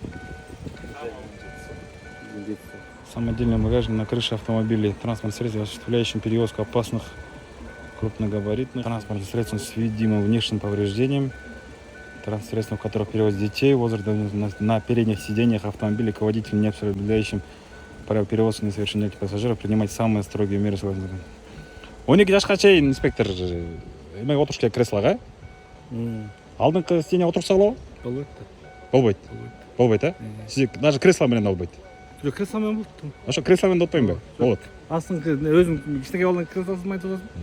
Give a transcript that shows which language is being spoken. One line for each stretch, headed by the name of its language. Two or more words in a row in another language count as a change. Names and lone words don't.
Russian: Самодельный багажник на крыше автомобиля, транспортных средств, осуществляющим перевозку опасных крупногабаритных транспортных средств с видимым внешним повреждением, транспортных средств, в которых перевозят детей, возраст на передних сиденьях автомобиля к водителю, не соблюдающим правила перевозки несовершеннолетних пассажиров, принимать самые строгие меры.
Kyrgyz: 12 жашка чейин инспектор эмеге отуруш керек креслого. Алдыңкы сиденьеге отурса болобу? Болбойт. Болбойт, а? Сиз даже кресло менен болбойт. Жок, кресло менен болот. Ошо кресло менен отпоймунбу? Болот. Астыңкы өзүң кичинекей баланын креслосун айтып атасың?